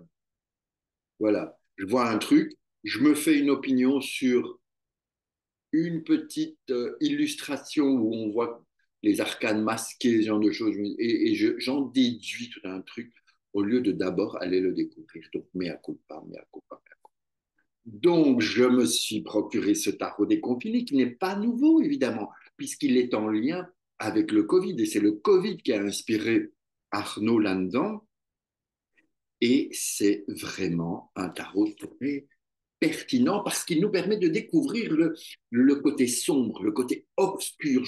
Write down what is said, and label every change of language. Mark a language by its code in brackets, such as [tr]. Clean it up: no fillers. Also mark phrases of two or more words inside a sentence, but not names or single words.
[fr] voilà, je vois un truc, je me fais une opinion sur une petite illustration où on voit les arcanes masquées, ce genre de choses, j'en déduis tout un truc au lieu de d'abord aller le découvrir. Donc, [la] mea culpa, mea culpa, mea culpa. [fr] Donc, je me suis procuré ce tarot déconfiné qui n'est pas nouveau, évidemment, puisqu'il est en lien avec le Covid. Et c'est le Covid qui a inspiré Arnaud là-dedans. Et c'est vraiment un tarot très pertinent parce qu'il nous permet de découvrir le côté sombre, le côté obscur.